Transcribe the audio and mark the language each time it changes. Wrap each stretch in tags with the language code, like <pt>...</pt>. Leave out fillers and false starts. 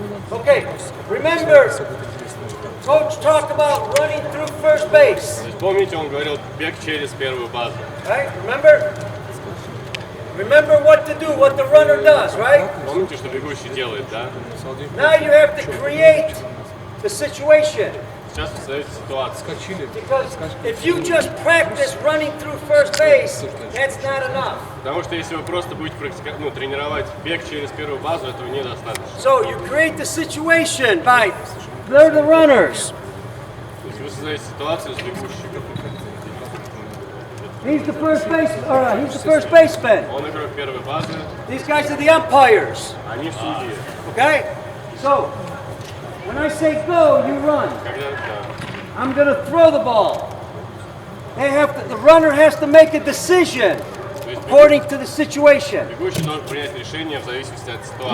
<en>Okay, remember, coach talked about running through first base.</en> <ru>То есть, помните, он говорил бег через первую базу.</ru> <en>Right? Remember? Remember what to do, what the runner does, right?</en> <ru>Помните, что бегущий делает, да?</ru> <en>Now you have to create the situation.</en> <ru>Сейчас вы создаете ситуацию.</ru> <en>Because if you just practice running through first base, that's not enough.</en> <ru>Потому что если вы просто будете тренировать бег через первую базу, этого недостаточно.</ru> <en>So you create the situation by, they're the runners.</en> <ru>То есть вы создаете ситуацию с бегущим.</ru> <en>He's the first base, he's the first baseman.</en> <ru>Он игрок первой базы,</ru> <en>These guys are the umpires.</en> <ru>они судьи.</ru> <en>Okay? So, when I say go, you run.</en> <ru>Когда</ru> <en>I'm going to throw the ball. The runner has to make a decision according to the situation.</en> <ru>бегущий должен принять решение в зависимости от ситуации.</ru>